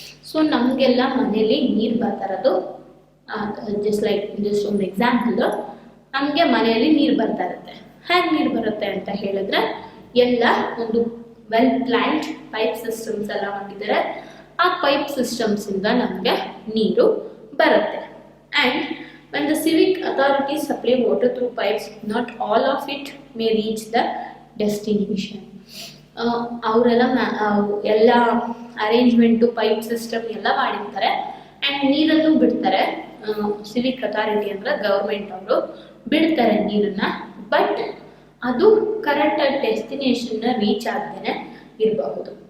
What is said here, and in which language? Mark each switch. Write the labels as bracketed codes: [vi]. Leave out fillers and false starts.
[kn] So ನಮಗೆಲ್ಲ ಮನೇಲಿ ನೀರು ಬರ್ತಾ ಇರೋದು, ಜಸ್ಟ್ ಒಂದು ಎಕ್ಸಾಂಪಲ್, ನಮಗೆ ಮನೆಯಲ್ಲಿ ನೀರು ಬರ್ತಾ ಇರುತ್ತೆ. ಹೇಗೆ ನೀರು ಬರುತ್ತೆ ಅಂತ ಹೇಳಿದ್ರೆ, ಎಲ್ಲ ಒಂದು ವೆಲ್ ಪ್ಲಾನ್ಡ್ ಪೈಪ್ ಸಿಸ್ಟಮ್ಸ್ ಎಲ್ಲ ಮಾಡಿದ್ದಾರೆ. ಆ ಪೈಪ್ ಸಿಸ್ಟಮ್ಸಿಂದ ನಮಗೆ ನೀರು ಬರುತ್ತೆ. [en] And when the civic authorities supply water through pipes, not all of it may reach the destination. [kn] ಅವರೆಲ್ಲ ಎಲ್ಲ ಅರೇಂಜ್ಮೆಂಟು ಪೈಪ್ ಸಿಸ್ಟಮ್ ಎಲ್ಲ ಮಾಡಿರ್ತಾರೆ. ಆ್ಯಂಡ್ ನೀರನ್ನು ಬಿಡ್ತಾರೆ. ಸಿವಿಕ್ ಅಥಾರಿಟಿ ಅಂದರೆ ಗೌರ್ಮೆಂಟ್ ಅವರು ಬಿಡ್ತಾರೆ ನೀರನ್ನು, ಬಟ್ ಅದು ಕರೆಕ್ಟಾಗಿ ಡೆಸ್ಟಿನೇಷನ್ನ ರೀಚ್ ಆಗದೇನೆ ಇರಬಹುದು.